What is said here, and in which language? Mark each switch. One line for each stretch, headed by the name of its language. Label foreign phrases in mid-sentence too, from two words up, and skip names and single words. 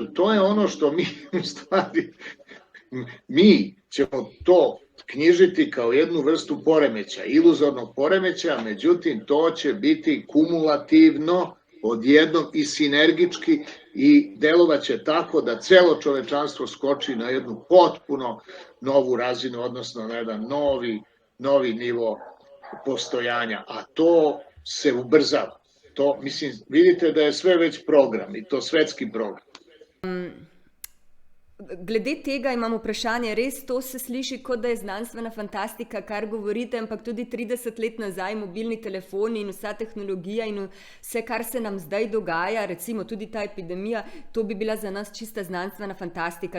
Serbian: To je ono što mi u stvari, mi ćemo to knjižiti kao jednu vrstu poremeća, iluzornog poremeća, međutim to će biti kumulativno odjednom i sinergički i delovaće tako da celo čovečanstvo skoči na jednu potpuno novu razinu, odnosno na jedan novi nivo postojanja, a to se ubrzava. To, mislim, vidite da je sve već program i to svetski program.
Slovenian: Glede tega imam vprašanje, res to se sliši, kot da je znanstvena fantastika, kar govorite, ampak tudi 30 let nazaj mobilni telefoni in vsa tehnologija in vse, kar se nam zdaj dogaja, recimo tudi ta epidemija, to bi bila za nas čista znanstvena fantastika.